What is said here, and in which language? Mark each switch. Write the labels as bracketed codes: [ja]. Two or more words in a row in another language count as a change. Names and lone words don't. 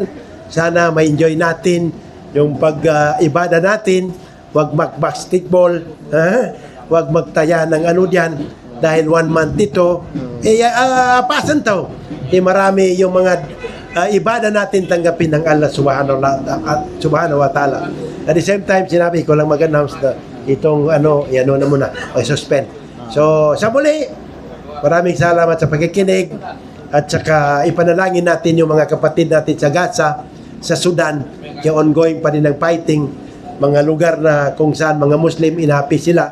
[tl] Sana ma-enjoy natin yung pag-ibada natin. Huwag mag-basketball. Huwag magtaya ng diyan. Dahil 1 month ito, pasan to. Marami yung mga ibada natin tanggapin ng [ar] الله سبحانه وتعالى. [en] At the same time, [tl] sinabi ko lang mag-announce na itong yan na muna, suspend. So, sa muli, maraming salamat sa pagkikinig at saka ipanalangin natin yung mga kapatid natin sa Gaza, sa Sudan, yung ongoing pa rin ng fighting, mga lugar na kung saan mga Muslim inapi sila.